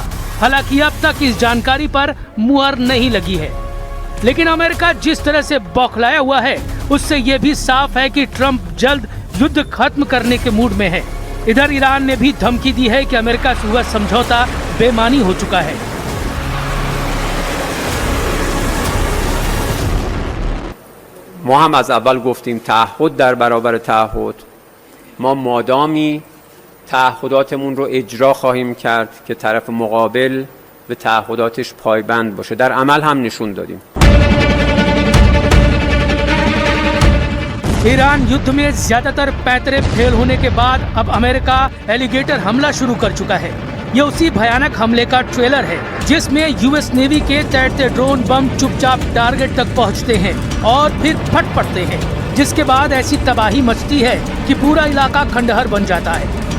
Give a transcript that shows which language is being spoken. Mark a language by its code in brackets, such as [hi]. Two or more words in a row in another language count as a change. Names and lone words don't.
[hi] हालांकि अब तक इस जानकारी पर मुहर नहीं लगी है, लेकिन अमेरिका जिस तरह से बौखलाया हुआ है उससे ये भी साफ है कि ट्रंप जल्द युद्ध खत्म करने के मूड में है। इधर ईरान ने भी धमकी दी है कि अमेरिका से हुआ समझौता बेमानी हो चुका है। [fa] ما هم از اول گفتیم تعهد در برابر تعهد، ما مادامی تعهداتمون رو اجرا خواهیم کرد که طرف مقابل به تعهداتش پایبند باشه. در عمل هم نشون دادیم. [hi] ईरान युद्ध में ज्यादातर पैतरे फेल होने के बाद अब अमेरिका एलिगेटर हमला शुरू कर चुका है। ये उसी भयानक हमले का ट्रेलर है जिसमें यूएस नेवी के तैरते ड्रोन बम चुपचाप टारगेट तक पहुंचते हैं और फिर फट पड़ते हैं, जिसके बाद ऐसी तबाही मचती है कि पूरा इलाका खंडहर बन जाता है।